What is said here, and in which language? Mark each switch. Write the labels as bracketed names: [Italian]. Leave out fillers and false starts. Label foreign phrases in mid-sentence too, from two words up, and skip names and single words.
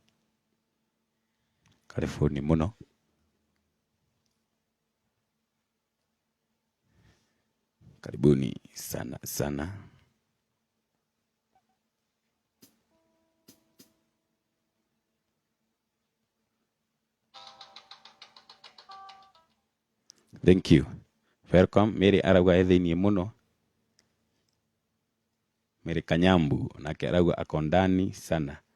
[Swahili] Karibuni muno Karibuni sana sana [English] Thank you. Welcome. [Kikuyu] Mary arauga thĩinĩ mũno. Mary Kanyambu nake arauga ako [Swahili] ndani sana.